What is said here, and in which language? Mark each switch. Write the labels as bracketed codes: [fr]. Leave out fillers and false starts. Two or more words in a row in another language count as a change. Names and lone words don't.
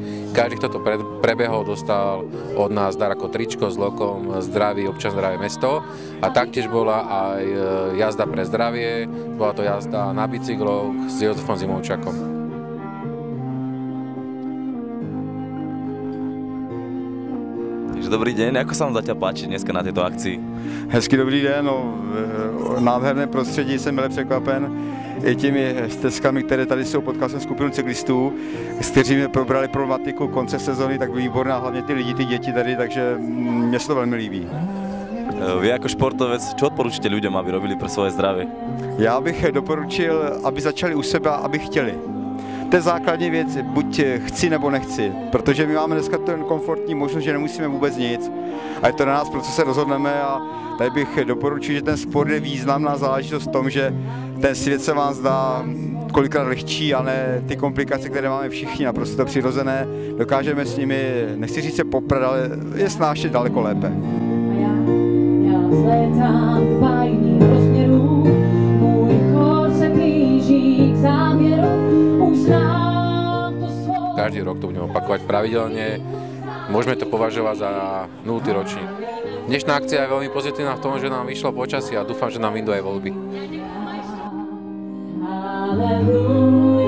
[sk] Každý, kto to prebehol, dostal od nás dar ako tričko s lokom Zdravý občan, zdravé mesto. A taktiež bola aj jazda pre zdravie, bola to jazda na bicykloch s Jozefom Zimovčákom. Dobrý deň, ako sa vám zatiaľ páči dneska na tejto akcii? [cs] Hezký dobrý den, nádherné prostředí, jsem milé překvapen i těmi stezkami, které tady jsou. Potkal jsem skupinu cyklistů, s kterými probrali problematiku konce sezóny, tak výborná, hlavně ty lidi, ty děti tady, takže mně se to velmi líbí. Vy ako športovec, čo odporúčite ľuďom, aby robili pre svoje zdravie? Já bych doporučil, aby začali u sebe, aby chtěli. To je základní věc, buď chci nebo nechci, protože my máme dneska ten komfortní možnost, že nemusíme vůbec nic a je to na nás, pro co se rozhodneme a tady bych doporučil, že ten sport je významná záležitost v tom, že ten svět se vám zdá kolikrát lehčí, ale ty komplikace, které máme všichni, naprosto přirozené, dokážeme s nimi, nechci říct se poprat, ale je snášet daleko lépe. Já vzlétám k bájným rozměrům, můj chod se blíží k závěru, už znám to svoj. [sk] Každý rok to budeme opakovať pravidelne. Môžeme to považovať za 0. ročník. Dnešná akcia je veľmi pozitívna v tom, že nám vyšlo počasie a dúfam, že nám vyjdú aj voľby. Hallelujah.